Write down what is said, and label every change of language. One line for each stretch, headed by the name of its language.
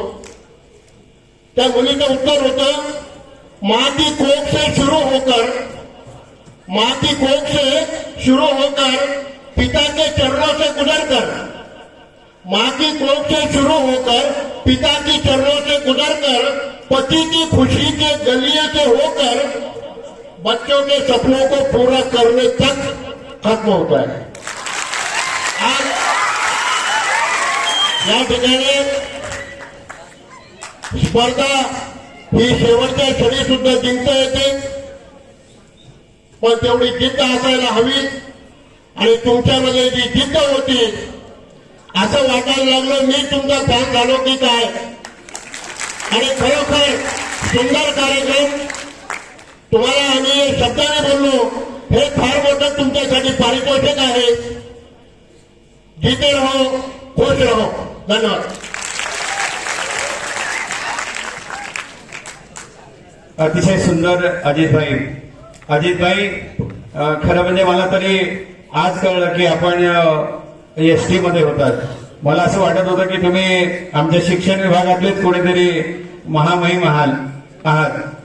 Marathi: त्या मुलीचं उत्तर होतं,
Hindi: माँ की कोख से शुरू होकर पिता के चरणों से गुजरकर, माँ की कोख से शुरू होकर पिता की चरणों से गुजरकर, पति की खुशी के गलिये से होकर बच्चों के सपनों को पूरा करने तक खत्म होता है।
Marathi: आज या ठिकाणी स्पर्धा ही शेवटच्या क्षणी सुद्धा जिंकता येते, पण तेवढी जिद्द असायला हवी। आणि तुमच्यामध्ये जी जिद्द होती, असं वाटायला लागलं मी तुमचा फॅन झालो की काय। आणि खरोखर सुंदर कार्यक्रम, तुम्हाला आम्ही शब्दाने बोललो, हे फार मोठं तुमच्यासाठी पारितोषिक आहे।
Hindi: जीते रहो, खुश रहो, धन्यवाद।
Marathi: अतिशय सुंदर अजित भाई, खरं म्हणजे मला तरी आज कळलं की आपण एसटी मध्ये होतात। मला असं वाटत होतं की तुम्ही आमच्या शिक्षण विभागातलेच कोणीतरी महामहिम आहात।